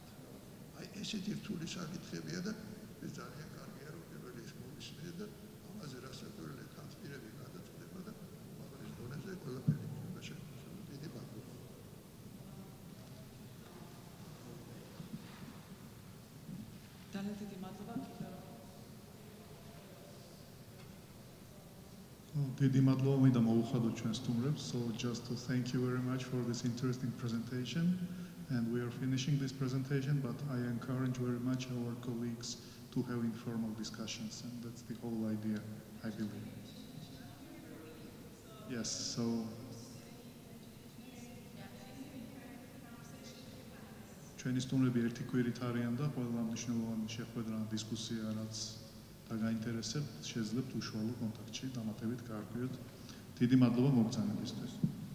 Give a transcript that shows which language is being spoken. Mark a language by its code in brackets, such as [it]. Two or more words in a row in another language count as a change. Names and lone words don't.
[ka] აი ესეთი რთული საკითხებია და ეს ძალიან კარგია, რომ პირველი ის მოვისმენთ და ამაზე რასაკვირველი თანხმიერები გადაწყვეტება და უმაღლეს დონეზე ყველაფერი იქნება შეფასებული. დიდი მადლობა. ძალიან დიდი მადლობა. დიდი მადლობა მინდა მოუხადოთ ჩვენ სტუმრებს. [en] So just to thank you very much for this interesting presentation, and we are finishing this presentation, but I encourage very much our colleagues to have informal discussions, and that's the whole idea, I believe. Yes, so [ka] ჩვენი სტუმრები ერთი კვირით არიან და ყველა მნიშვნელოვანი შეხვედრა დისკუსია რაც დაგაინტერესებთ, შეძლებთ უშუალო კონტაქტში დამატებით გაარკვიოთ. დიდი მადლობა მოგზაურობისთვის.